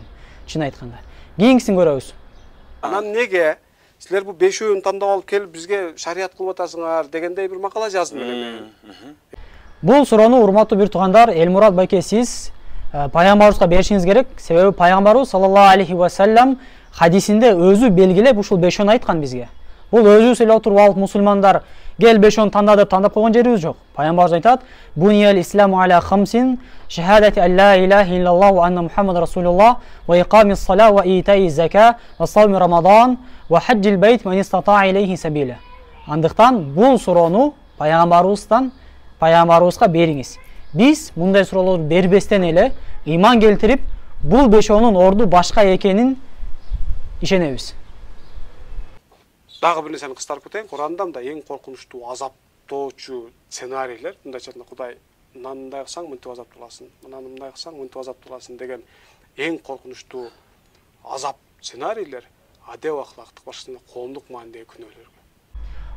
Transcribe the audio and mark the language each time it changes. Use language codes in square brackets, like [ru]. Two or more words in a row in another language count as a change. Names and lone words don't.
[ky] Чын айтканда. Кийинкисин көрөбүз. Анан неге силер бу 5-өөнү тандап алып келип бизге шариат кылып атасыңар дегендей бир макала жаздым эле. Бул суроону урматтуу бир туугандар, Элмурат байке, сиз пайгамбарыбызга беришиңиз керек. Себеби пайгамбарыбыз [ar] صلى الله عليه وسلم [ky] хадисинде өзү белгилеп ушул 5-өөнү айткан бизге. Бул өзүбүз эле отуруп алып мусулмандар кел 5-өөнү танда деп тандап койгон жерибиз жок. Пайгамбарыбыз айтат: [ar] "بني الإسلام على خمس شهادة أن لا إله إلا الله وأن محمدا رسول الله وإقام الصلاة وإيتاء الزكاة وصوم رمضان وحج البيت من استطاع إليه سبيلا." [ky] Андыктан бул суроону пайгамбарыбызга бериңиз. Биз мындай суроолорду бербестен эле ыйман келтирип, бул 5-өөнүн орду башка экенин ишенебиз. Дагы бир нерсени кыстарып кетейин. Куранда да эң коркунучтуу азаптоочу сценарийлер, мындайча айтканда Кудай мындай кылсаң мынтип азапталасың, мындай кылсаң мынтип азапталасың деген эң коркунучтуу азап сценарийлер адеп ахлактык башкасында коомдук маанидеги күнөөлөр.